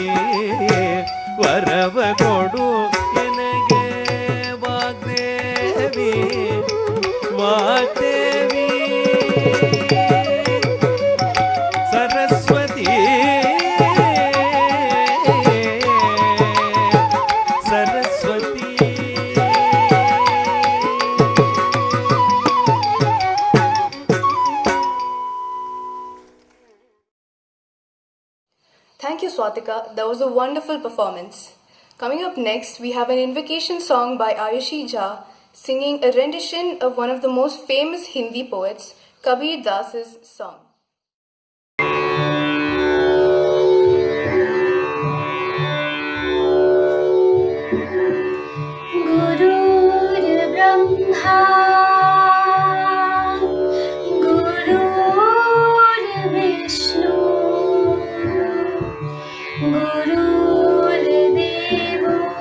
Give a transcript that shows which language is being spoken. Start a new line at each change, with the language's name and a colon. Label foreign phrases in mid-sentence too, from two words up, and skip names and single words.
Kannada: ವರವ ಕೊಡು ಎನಗೆ ವಾಗ್ದೇವಿ ವಾಗ್ದೇವಿ ಸರಸ್ವತಿ ಸರಸ್ವತಿ
English: Thank you, Swatika. That was a wonderful performance. Coming up next, we have an invocation song by Ayushi Jha singing a rendition of one of the most famous Hindi poets, Kabir Das's song.
Sanskrit: गुरुर् ब्रह्मा गुरुर्विष्णु गुरुर्देवो